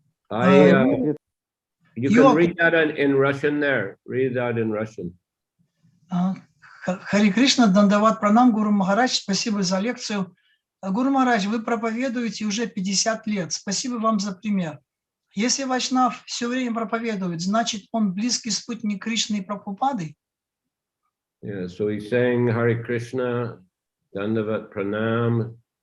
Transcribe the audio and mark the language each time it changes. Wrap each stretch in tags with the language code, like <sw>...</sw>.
<en>You can read that in Russian there. Read that in Russian.</en> <ru>Хари Кришна, Дандават Пранам, Гуру Махарадж, спасибо за лекцию. Гуру Махарадж, вы проповедуете уже 50 лет. Спасибо вам за пример. Если Вайшнав все время проповедует, значит, он близкий спутник Кришны и Прабхупады?</ru> <en>Yeah, so he's saying Hare Krishna, Dandavat Pranam.</en>